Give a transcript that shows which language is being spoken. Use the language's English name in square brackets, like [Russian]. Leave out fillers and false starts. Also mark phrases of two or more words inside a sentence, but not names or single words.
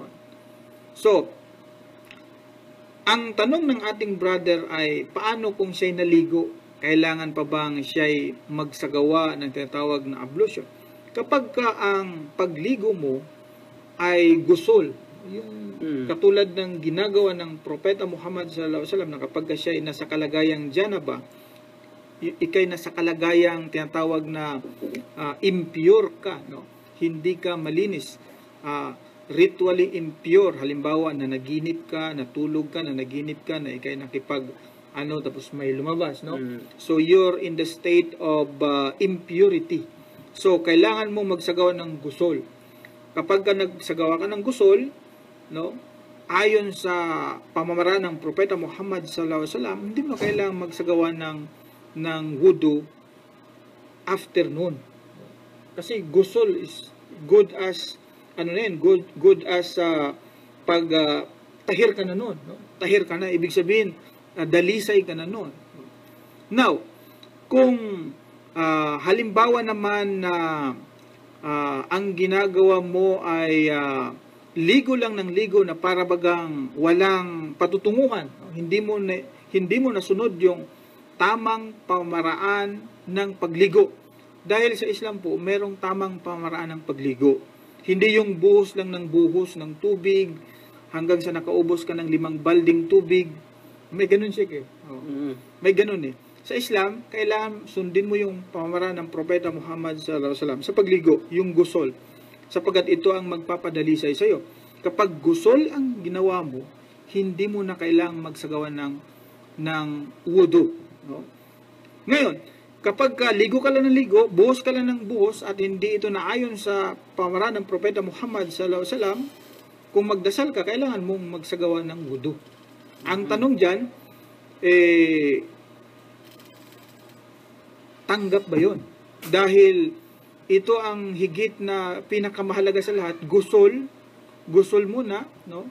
[Filipino] So, ang tanong ng ating brother ay, paano kung siya'y naligo? Kailangan pa bang siya'y magsagawa ng tinatawag na ablution? Kapag ka ang pagligo mo ay gusol, Yung katulad ng ginagawa ng Propeta Muhammad [Arabic] sallallahu alaihi wasallam [Filipino] na kapag siya ay nasa kalagayang janaba, ikay nasa kalagayang tinatawag na impure ka, no? Hindi ka malinis, [English] ritually impure. [Filipino] Halimbawa, na naginip ka, natulog ka, na naginip ka, na ikay nakipag tapos may lumabas, no? [English] So you're in the state of impurity. [Filipino] So kailangan mo magsagawa ng gusol. Kapag ka nagsagawa ka ng gusol, no? Ayon sa pamamaraan ng Propeta Muhammad [Arabic] sallallahu alaihi wasallam, [Filipino] hindi mo kailangan magsagawa ng wudu afternoon. Kasi gusol [English] is good as good as [Filipino] pag tahir ka na noon, no? Tahir ka na, ibig sabihin dalisay ka na noon. Now, kung halimbawa naman na ang ginagawa mo ay ligo lang ng ligo na para bagang walang patutunguhan, no? Hindi mo nasunod yung tamang pamaraan ng pagligo. Dahil sa Islam po, merong tamang pamaraan ng pagligo. Hindi yung buhos lang ng buhos ng tubig hanggang sa nakaubos ka ng 5 balding tubig. May ganun siya eh. May ganun eh. Sa Islam, kailangan sundin mo yung pamaraan ng Propeta Muhammad [Arabic] sallallahu alaihi wasallam [Filipino] sa pagligo, yung gusol. Sapagkat ito ang magpapadalisay sa iyo. Kapag gusol ang ginawa mo, hindi mo na kailangang magsagawa ng wudu, no? Ngayon, kapag ligo ka lang ng ligo, buhos ka lang ng buhos, at hindi ito naayon sa pamaraan ng Propeta Muhammad [Arabic] sallallahu alaihi wasallam, [Filipino] kung magdasal ka, kailangan mong magsagawa ng wudu. Ang tanong dyan, tanggap ba yun? Dahil ito ang higit na pinakamahalaga sa lahat, gusol muna, no?